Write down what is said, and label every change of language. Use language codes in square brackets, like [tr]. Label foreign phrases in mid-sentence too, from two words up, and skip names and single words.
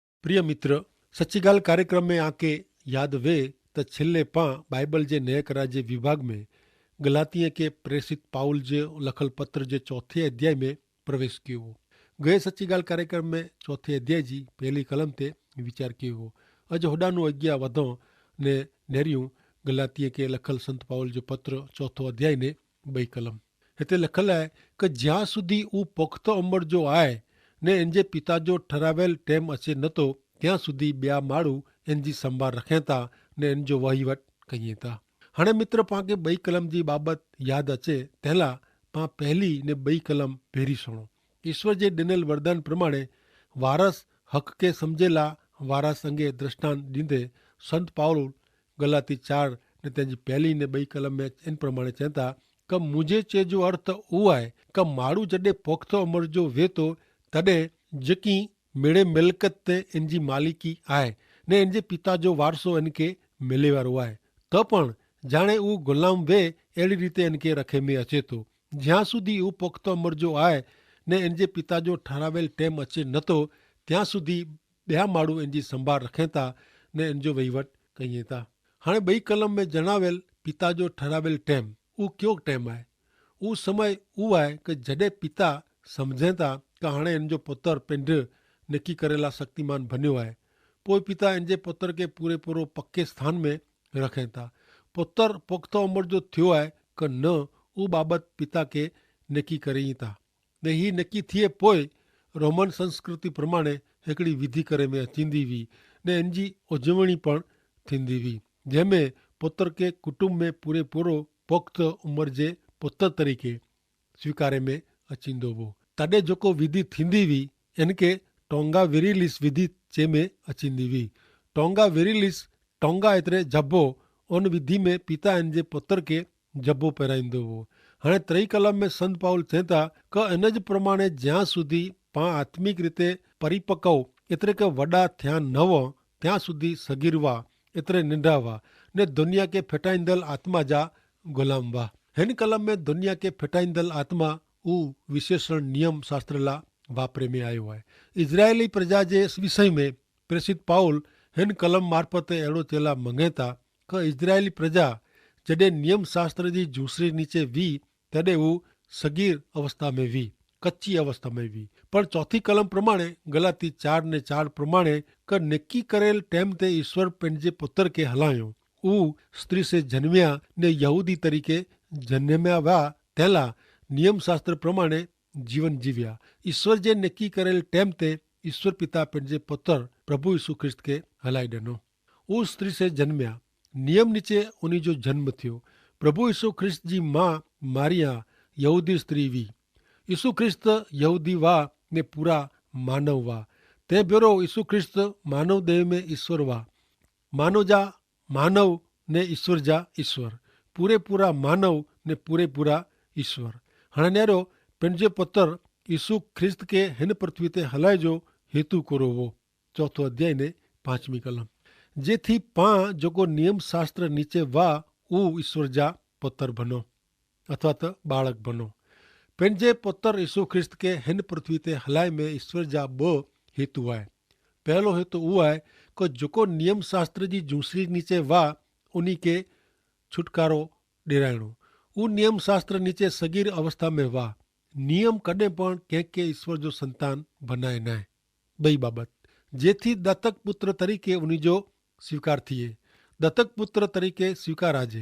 [kfr] प्रिय मित्र, सच्चीगाल कार्यक्रम में आके याद वे त छेल्ले पां बाइबल जे नए करार जे विभाग में गलातीय के प्रेषित पाउल जे लखल पत्र जे चौथे अध्याय में प्रवेश कियो हो। गए सच्चीगाल कार्यक्रम में चौथे अध्याय जी पहली कलम ते विचार कियो हो। अज होडानु अज्ञा वधो ने नेरियूं गलातीय के लखल संत पाउल जो पत्र चौथो अध्याय ने बई कलम हिते लखल है कि ज्यां सुधी ऊ पुख्त उमर जो आए ने इंजे पिता जो ठरावेल टेम अचे नतो ત્યાં સુધી બ્યા માળું એનજી સંભાળ રખે તા ને એનજો વહીવટ કહીએ તા। हाणे मित्र पाके बई कलम जी बाबत याद अचे तेला पा पहली ने बई कलम भेरी सुणो। ईश्वर जे दिनल वरदान प्रमाणे वारस हक के समझेला वारस अंगे दृष्टांत दींदे संत पाउल गलाती 4 ने तेजी पहली ने बई कलम में इन प्रमाणे चेता क मुझे चे जो अर्थ वो है क माड़ू जडे पोख्त उमर जो वे तो तडे जकी मेड़े मिलकत ते इनजी मालिकी आए ने इनजे पिता जो वारसो इनके मिले वारो आए तो पण जाने ऊ गुलाम वे एड़ी रीते इनके रखे में अचे तो ज्यां सुधी ऊ पुख्त उमर जो आए ने इनजे पिता जो ठरावेल टेम अचे नतो त्यां सुधी ब्या माड़ू इनजी संभाळ रखे था ने इनजो वहीवट कहीए था। हाणे बई कलम में जणावेल पिता जो ठरावेल टेम ऊ क्यों टेम है? ऊ समय ऊ है कि जडे पिता समझे था कि हाणे इनजो पुत्र पिंड नक्की करेला शक्तिमान बन्यो है। पोइ पिता इनजे पुत्र के पूरे पूरो पक्के स्थान में रखें था। पुत्र पुख्त उमर जो थियो है कि न ऊ बाबत पिता के नक्की करी था ने ही नक्की थिए पोइ रोमन संस्कृति प्रमाणे हिकिड़ी विधि करे में अचींदी हुई ने इनजी उजवणी पण थींदी हुई जंहिंमें पुत्र के कुटुंब में पूरे पूरो पुख्त उमर जे पुत्र तरीके स्वीकारे में अचींदो हो। तॾहिं जेको विधि थींदी हुई इनके टोंगा विरिलिस विधि चे में अचींदी हुई। टोंगा विरिलिस टोंगा एतरे जब्बो उन विधि में पिता इनजे पुत्र के जब्बो पहिराईंदो हो। हाणे त्रई कलम में संत पाउल चेता क इनज प्रमाणे ज्यां सुधी पां आत्मिक रीते परिपक्व एतरे के वडा थिया न हो त्यां सुधी सगीर हुआ एतरे निंढा हुआ ने दुनिया के फिटाईंदल आत्मा जा गुलाम हुआ। हिन कलम में दुनिया के फिटाईंदल आत्मा ऊ विशेषण नियम शास्त्र ला वापरे में आयो है। इजरायली प्रजा जे विषय में प्रेषित पाउल हिन कलम मार्फत अड़ो चेला मंगे था कि इजरायली प्रजा जडे नियम शास्त्र की जूसरी नीचे वी तडे वो सगीर अवस्था में वी कच्ची अवस्था में वी पर चौथी कलम प्रमाणे गलाती 4 ने 4 प्रमाणे क नक्की करेल टेम ते ईश्वर पंहिंजे पुत्र के हलायो ऊ स्त्री से जन्मिया ने यहूदी तरीके जन्म्या हुआ तेला नियम शास्त्र प्रमाणे जीवन जीव्या। ईश्वर जे नक्की करेल टेम ते ईश्वर पिता पंहिंजे पुत्र प्रभु यीशु ख्रिस्त के हलाई ॾिनो। ऊ स्त्री से जन्मिया नियम नीचे उन्हीं जो जन्म थियो। प्रभु यीशु ख्रिस्त जी मां मारिया यहूदी स्त्री वी। यीशु ख्रिस्त यहूदी वा ने पूरा मानव वा ते बेरो यीशु ख्रिस्त मानव देह में ईश्वर वा मानव जा मानव ने ईश्वर जा ईश्वर पूरे पूरा मानव ने पूरे पूरा ईश्वर। हाणे नेरो पंहिंजे पुत्र यीशु ख्रिस्त के हिन पृथ्वी ते हलाए जो हेतु करो वो। चौथो अध्याय ने 5वीं कलम जेथी पां जोको नियम शास्त्र नीचे वा ऊ ईश्वर जा पुत्र बनो अथवा तो बालक बनो। पंहिंजे पुत्र यीशु ख्रिस्त के हिन पृथ्वी ते हलाए में ईश्वर जा 2 हेतु है। पहलो हेतु वो है कि जोको नियम शास्त्र जी जूसरी नीचे वा उन्हीं के छुटकारो ॾिराइणो। ऊ नियम शास्त्र नीचे सगीर अवस्था में वा नियम कॾहिं पण कंहिंखे ईश्वर जो संतान बनाए न बई बाबत जेथी दत्तक पुत्र तरीके उन्हीं जो स्वीकार थिए दत्तक पुत्र तरीके स्वीकार आजे।